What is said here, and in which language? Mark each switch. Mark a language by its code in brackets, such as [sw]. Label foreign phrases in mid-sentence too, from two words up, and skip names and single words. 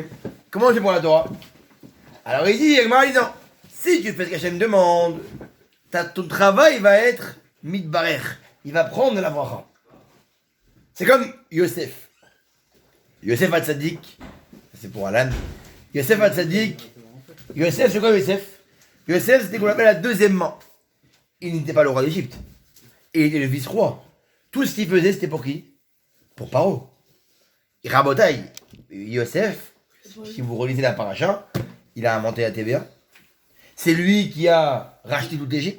[fr] Comment tu fais pour la Torah? Alors il dit, la Gemara dit non, si tu fais ce qu'Hachem demande, ton travail va être mitbarer, il va prendre la bracha. C'est comme Yosef. Yosef Hatzadik, c'est pour Alan. Yosef Hatzadik. Yosef, c'est quoi Yosef? Yosef, c'était qu'on appelle la deuxième main. Il n'était pas le roi d'Égypte. Il était le vice-roi. Tout ce qu'il faisait, c'était pour qui? Pour Paro. Et Rabotaï, Yosef, si vous relisez la paracha, il a inventé la TVA. C'est lui qui a racheté toute l'Égypte.